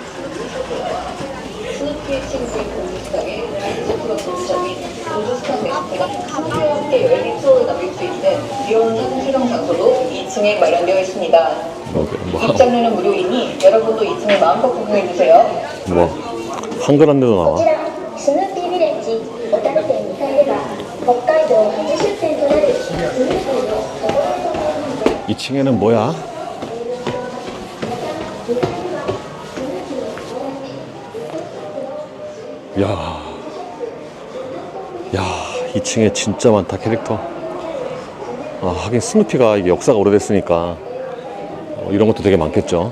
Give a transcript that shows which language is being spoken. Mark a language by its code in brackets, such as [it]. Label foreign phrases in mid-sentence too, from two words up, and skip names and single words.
[ko] 수영 장소도 2층에 마련되어 있습니다. 입장료는 무료이니 여러분도 2층에 마음껏 구경해주세요. 뭐 한글 한 데도 나와. [ja] こちらスヌーピービレッジ小樽店2階では北海道初出店となるスヌーピーのチョコレートメーカー [ko] 2층에는 뭐야? 야, 2층에 진짜 많다, 캐릭터. 하긴 스누피가 이게 역사가 오래됐으니까 이런 것도 되게 많겠죠.